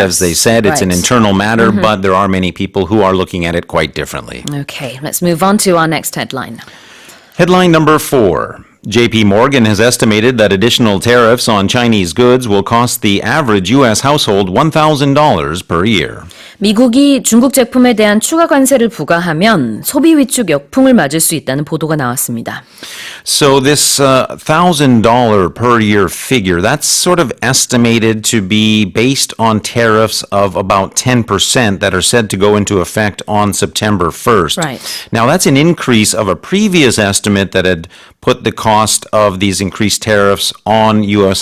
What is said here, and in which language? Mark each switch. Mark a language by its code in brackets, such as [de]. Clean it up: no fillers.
[en] As they said, it's an internal matter, but there are many people who are looking at it quite differently. Okay, let's move on to our next headline. Headline number 4. JP Morgan has estimated that additional tariffs on Chinese goods will cost the average U.S. household $1,000 per year. [ko] 미국이 중국 제품에 대한 추가 관세를 부과하면 소비 위축 역풍을 맞을 수 있다는 보도가 나왔습니다. [en] So this $1,000 per year figure, that's sort of estimated to be based on tariffs of about 10% that are said to go into effect on September 1st. Right. Now that's an increase of a previous estimate that had put the cost of these increased tariffs on U.S.